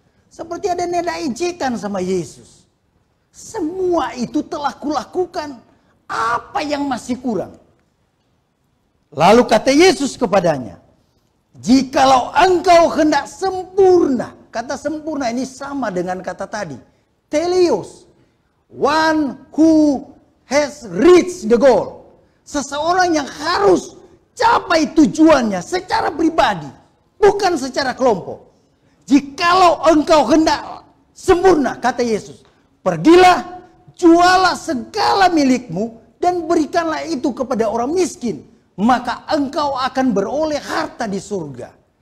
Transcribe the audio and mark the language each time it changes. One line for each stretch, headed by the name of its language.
Indonesian: Seperti ada nada ejekan sama Yesus. Semua itu telah kulakukan, apa yang masih kurang? Lalu kata Yesus kepadanya, "Jikalau engkau hendak sempurna." Kata sempurna ini sama dengan kata tadi, teleos.
English: One who has reached the goal.
Indonesian: Seseorang yang harus capai tujuannya secara pribadi, bukan secara kelompok. Jikalau engkau hendak sempurna, kata Yesus, pergilah, jualah segala milikmu dan berikanlah itu kepada orang miskin, maka engkau akan beroleh harta di surga.